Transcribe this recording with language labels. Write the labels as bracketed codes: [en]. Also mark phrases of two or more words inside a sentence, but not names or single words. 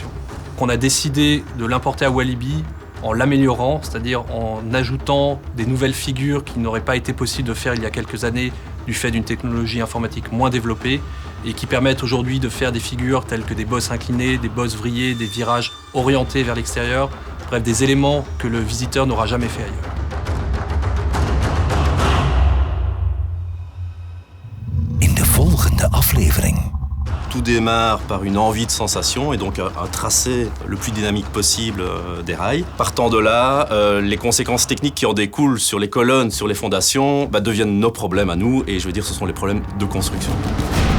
[fr] On a décidé de l'importer à Walibi en l'améliorant, c'est-à-dire en ajoutant des nouvelles figures qui n'auraient pas été possibles de faire il y a quelques années du fait d'une technologie informatique moins développée et qui permettent aujourd'hui de faire des figures telles que des bosses inclinées, des bosses vrillées, des virages orientés vers l'extérieur, bref, des éléments que le visiteur n'aura jamais fait ailleurs. [nl] In de volgende aflevering. [fr] Tout démarre par une envie de sensation et donc un tracé le plus dynamique possible des rails. Partant de là, les conséquences techniques qui en découlent sur les colonnes, sur les fondations, deviennent nos problèmes à nous et je veux dire ce sont les problèmes de construction.